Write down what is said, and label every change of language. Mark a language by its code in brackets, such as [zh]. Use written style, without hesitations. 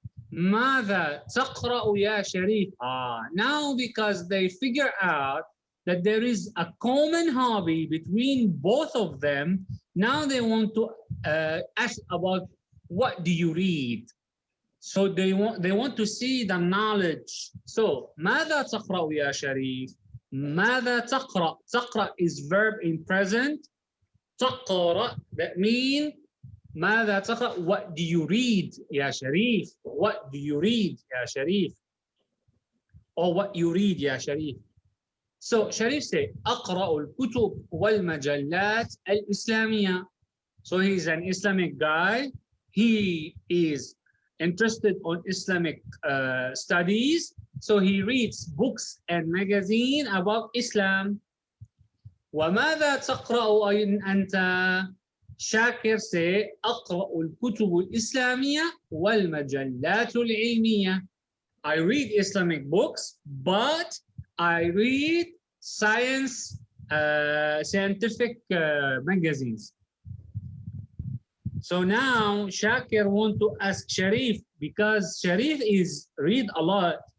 [ar] ماذا تقرأ يا شريف? [en] Now because they figure out that there is a common hobby between both of them, now they want to ask about what do you read? So they want to see the knowledge. [ar] So ماذا تقرأ يا شريف? ماذا تقرأ? [en] تقرأ is verb in present. [ar] تقرأ, [en] that means [ar] ماذا تقرأ? [en] What do you read يا Sharif? What do you read يا Sharif? Or what you read يا Sharif? So Sharif say [ar] أقرأ الكتب والمجلات الإسلامية. [en] So he's an Islamic guy. He is interested on Islamic studies. So he reads books and magazines about Islam. [ar] وماذا تقرأ أنت؟ شاكر say أقرأ الكتب الإسلامية والمجلات العلمية. [en] I read Islamic books, but I read scientific magazines. So now Shakir want to ask Sharif, because Sharif is read a lot.